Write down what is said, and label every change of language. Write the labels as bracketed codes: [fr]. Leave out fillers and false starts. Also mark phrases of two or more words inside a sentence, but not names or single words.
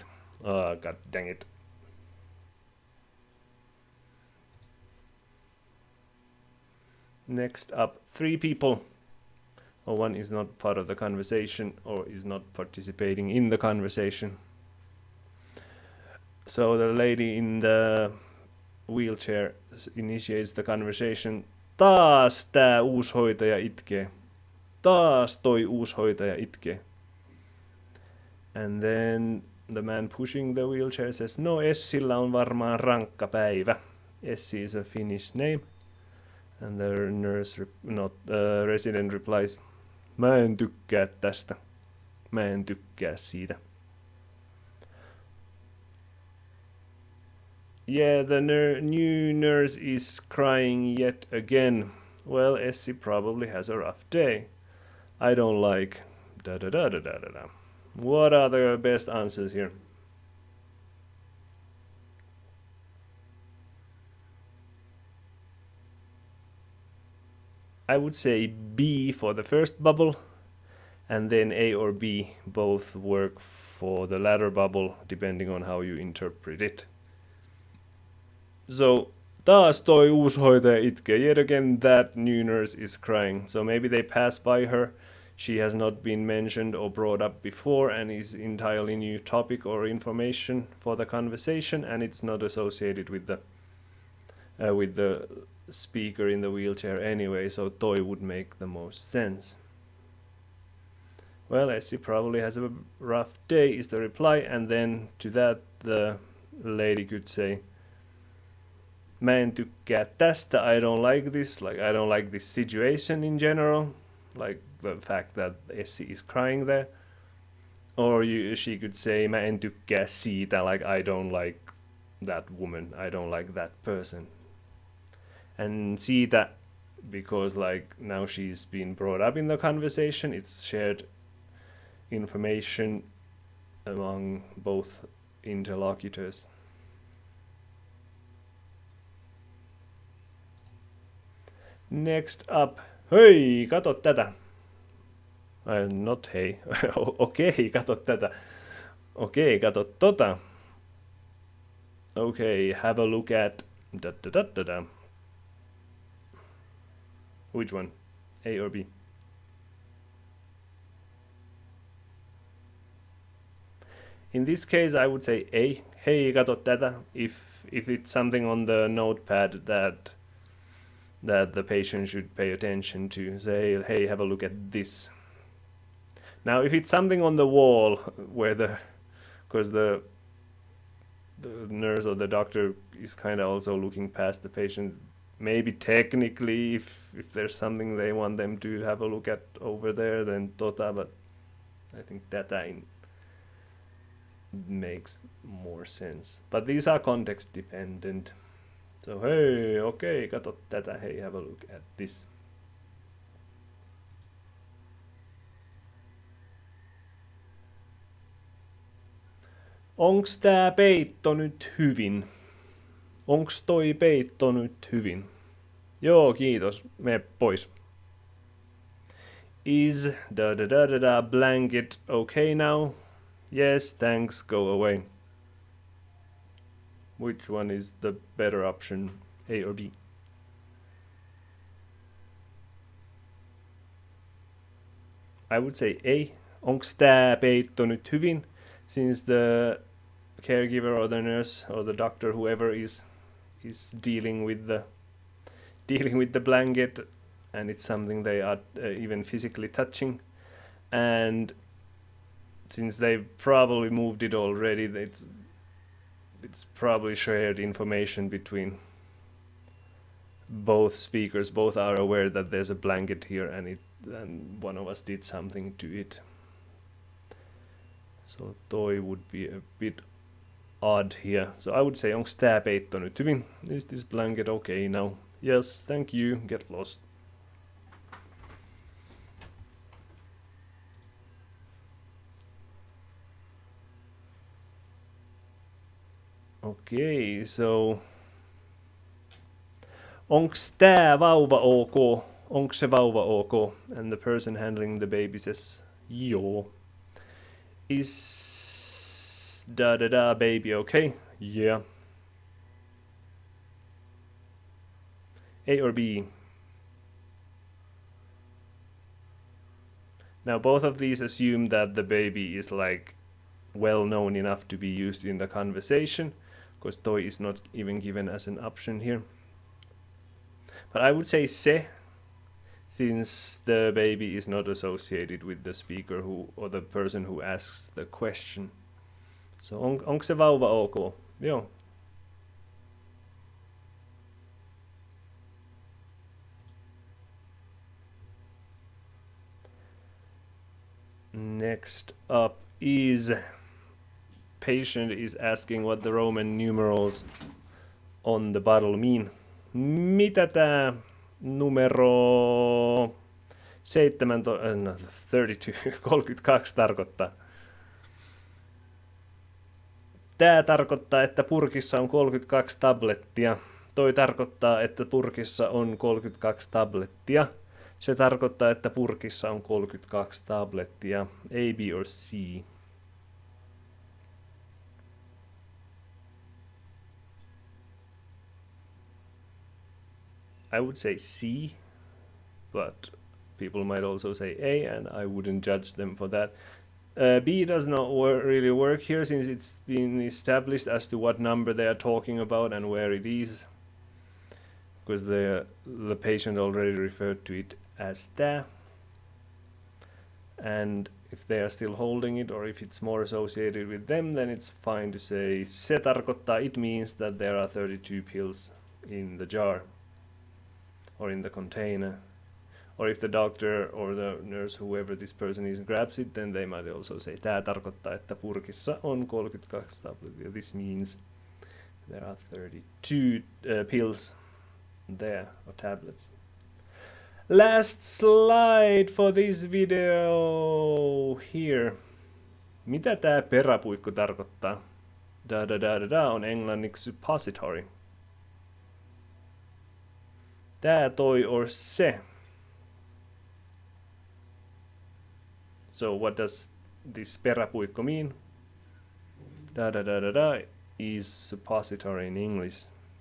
[en] Ah, god dang it. Next up, 3 people. Or one is not part of the conversation or is not participating in the conversation. So the lady in the wheelchair initiates the conversation. [fi] Taas tää uusi hoitaja itkee. Taas toi uusi hoitaja itkee. [en] And then the man pushing the wheelchair says, [fi] no, Essillä on varmaan rankka päivä. [en] Essi is a Finnish name. And the nurse, resident replies, [fi] mä en tykkää tästä. Mä en tykkää siitä. [en] Yeah, the new nurse is crying yet again. Well, Essi probably has a rough day. I don't like... da da da da da da da. What are the best answers here? I would say B for the first bubble, and then A or B both work for the latter bubble, depending on how you interpret it. So, [fi] taas toi uusi hoitaja itkee. [en] Yet again, that new nurse is crying. So maybe they pass by her. She has not been mentioned or brought up before and is entirely new topic or information for the conversation, and it's not associated with the speaker in the wheelchair anyway, so toi would make the most sense. Well, Essi probably has a rough day is the reply, and then to that the lady could say, [fi] mä en tykkää tästä, [en] I don't like this, like I don't like this situation in general, like the fact that Essi is crying there. Or she could say, [fi] mä en tykkää siitä, [en] like I don't like that woman, I don't like that person. And siitä, because like now she's been brought up in the conversation, it's shared information among both interlocutors. Next up, [fi] hei, kato tätä. Not hei, okei, kato tätä. Okei, kato tota. [en] Okay, have a look at... Da, da, da, da, da. Which one? A or B? In this case, I would say A. [fi] Hei, kato tätä. [en] If it's something on the notepad that the patient should pay attention to, say, hey, have a look at this. Now, if it's something on the wall where because the nurse or the doctor is kind of also looking past the patient, maybe technically if there's something they want them to have a look at over there, then tota, but I think tätä makes more sense. But these are context dependent. [fi] So hei, okei, kato tätä, [en] hey, have a look at this. [fi] Onks tää peitto nyt hyvin? Onks toi peitto nyt hyvin? Joo, kiitos, mene pois. [en] Is blanket okay now? Yes, thanks, go away. Which one is the better option, A or B? I would say A. [fi] Onks tää peitto nyt hyvin? [en] Since the caregiver or the nurse or the doctor, whoever is dealing with the blanket, and it's something they are even physically touching, and since they probably moved it already, it's probably shared information between both speakers. Both are aware that there's a blanket here, and one of us did something to it. So toi would be a bit odd here. So I would say, [fi] onks tää peitto nyt hyvin? [en] Is this blanket okay now? Yes, thank you, get lost. Okay, so [fi] onks tää vauva ok? Onks se vauva ok? [en] And the person handling the baby says, joo. Is baby okay? Yeah. A or B? Now both of these assume that the baby is like well known enough to be used in the conversation, because toi is not even given as an option here. But I would say se, since the baby is not associated with the speaker or the person who asks the question. [fi] So onko se vauva ok? Joo. [en] Next up is patient is asking what the Roman numerals on the bottle mean. [fi] Mitä tää numero 32 tarkoittaa? Tää tarkoittaa, että purkissa on 32 tablettia. Toi tarkoittaa, että purkissa on 32 tablettia. Se tarkoittaa, että purkissa on 32 tablettia. [en] A, B or C? I would say C, but people might also say A, and I wouldn't judge them for that. B does not really work here, since it's been established as to what number they are talking about and where it is, because the patient already referred to it as tää. And if they are still holding it, or if it's more associated with them, then it's fine to say [fi] se tarkoittaa, [en] it means that there are 32 pills in the jar or in the container. Or if the doctor or the nurse, whoever this person is, grabs it, then they might also say, [fi] tää tarkoittaa, että purkissa on 32 tablettia. [en] This means there are 32 pills there, or tablets. Last slide for this video here. [fi] Mitä tää peräpuikku tarkoittaa? On englanniksi suppository. Tää, toi or se. [en] So what does this peräpuikko mean? Is suppository in English.